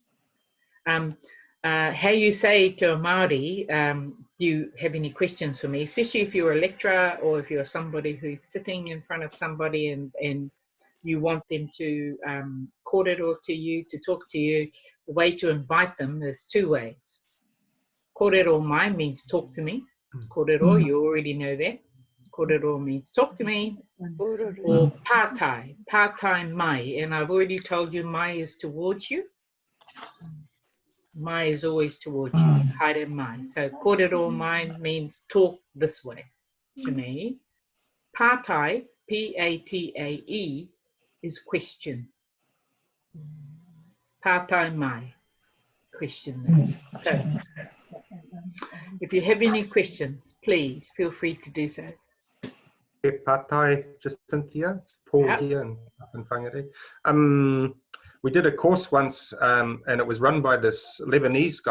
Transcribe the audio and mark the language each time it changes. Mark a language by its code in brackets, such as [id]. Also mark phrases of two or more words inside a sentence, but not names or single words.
[en] How you say to a Māori, do you have any questions for me, especially if you're a lecturer or if you're somebody who's sitting in front of somebody and you want them to kōrero to you, to talk to you. The way to invite them is two ways. [mi] Kōrero mai [en] means talk to me. Kōrero, you already know that. Kōrero means talk to me. Or pātai, [mi] pātai mai. [en] And I've already told you mai is towards you. Mai is always towards you. [mi] Haere mai. [en] So [mi] kōrero mai [en] means talk this way to me. Pātai, P-A-T-A-E, is question. [mi] Pātai mai, [en] question this. So, if you have any questions, please feel free to do so. Pātai, just Cynthia, it's Paul here in Whangarei. We did a course once, and it was run by this Lebanese guy.